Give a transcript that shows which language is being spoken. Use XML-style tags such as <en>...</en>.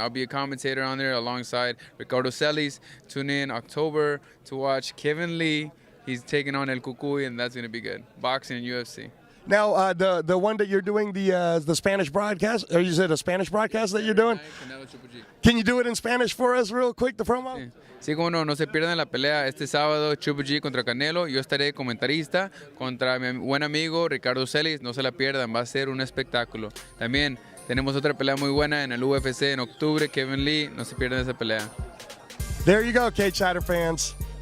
<en>I'll be a commentator on there alongside Ricardo Celis. Tune in October to watch Kevin Lee. He's taking on El Cucuy, and that's going to be good. Boxing and UFC. Now, the one that you're doing, the Spanish broadcast, or is it a Spanish broadcast that you're doing? Canelo Triple G. Can you do it in Spanish for us real quick, the promo?</en> <es>Sí, como no se pierdan la pelea este sábado, Triple G contra Canelo. Yo estaré comentarista contra mi buen amigo Ricardo Celis. No se la pierdan, va a ser un espectáculo. También tenemos otra pelea muy buena en el UFC en octubre, Kevin Lee. No se pierdan esa pelea.</es> <en>There you go, Cagesiders fans.</en>